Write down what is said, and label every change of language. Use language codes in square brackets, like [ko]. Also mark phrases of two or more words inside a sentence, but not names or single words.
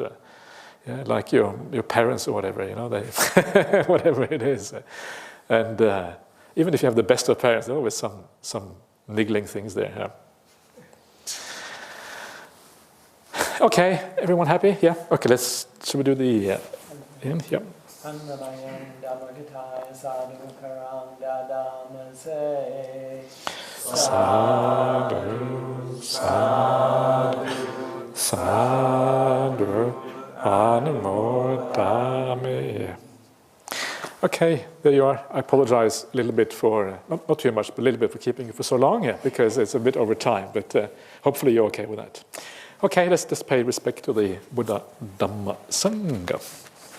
[en] Like your parents or whatever, they whatever it is. And even if you have the best of parents, there's always some niggling things there. Okay, everyone happy? Yeah? Okay, should we do the end? Yep. [pi] Sadhu, sadhu, sadhu, anumodami. [en] Okay, there you are. I apologize a little bit for, not too much, but a little bit for keeping you for so long because it's a bit over time, but hopefully you're okay with that. Okay, let's just pay respect to the Buddha Dhamma Sangha.